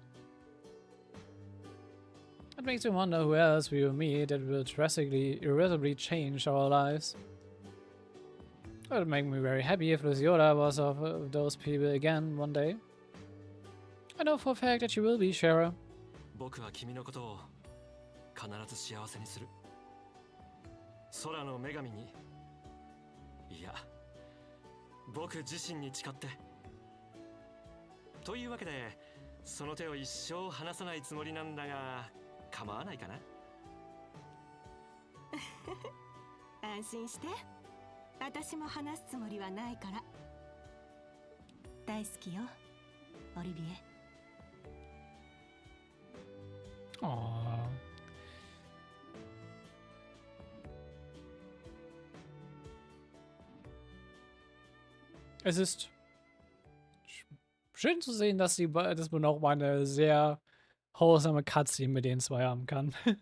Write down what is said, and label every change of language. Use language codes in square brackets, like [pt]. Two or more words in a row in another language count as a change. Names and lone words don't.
[en] It makes me wonder who else we will meet that will drastically, irreversibly change our lives. It would make me very happy if Luciola was of those people again one day. I know for a fact that she will be, Shara. [ja] 僕は君のことを必ず幸せにする。空の女神に、いや、僕自身に誓って。というわけで、その手を一生離さないつもりなんだが、構わないかな？安心して。私も話すつもりはないから。大好きよ、オリビエ。 [en] Oh. [de] Es ist schön zu sehen, dass man auch mal eine sehr [en] wholesome Cutscene [de] mit den zwei haben kann.